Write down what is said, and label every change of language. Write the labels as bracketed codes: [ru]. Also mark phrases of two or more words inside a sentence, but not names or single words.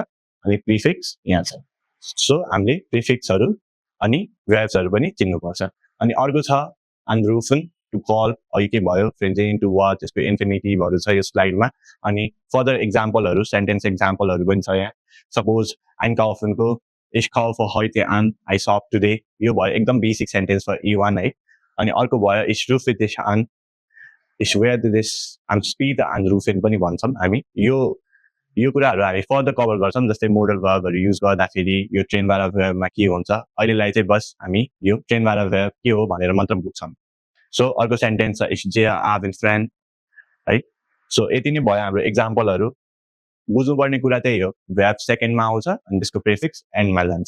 [ne] अनि प्रिफिक्स यहाँ छ. सो हामीले प्रिफिक्सहरू अनि भ्याब्सहरू पनि चिन्नुपर्छ. अनि अर्को छ anrufen [en] to call. [ne] अघि के भयो Fernsehen [en] to watch. [ne] यसको इन्फिनिटिभहरू छ यो स्लाइडमा. अनि फर्दर एक्जाम्पलहरू, सेन्टेन्स एक्जाम्पलहरू पनि छ यहाँ. सपोज einkaufen को [de] Ich kaufe heute an, [en] I shop today. [ne] यो भयो एकदम [en] basic sentence for [ne] A1 है. [de] अनि अर्को भयो Ich rufe dich an, Ich werde dich am später anrufen [ne] पनि भन्छौँ हामी. यो कुराहरू हामी फर्दर कभर गर्छौँ. जस्तै मोडल भर्बहरू युज गर्दाखेरि यो ट्रेनबाट भर्बमा के हुन्छ. अहिलेलाई चाहिँ बस हामी यो ट्रेनबाट भर्ब के हो भनेर मात्र बुझ्छौँ. सो अर्को सेन्टेन्स छ [de] Ich gehe abends Fern [ne] है. सो यति नै भयो हाम्रो एक्जाम्पलहरू. बुझ्नुपर्ने कुरा त्यही हो, भ्याब सेकेन्डमा आउँछ अनि त्यसको प्रिफिक्स एन्डमा जान्छ.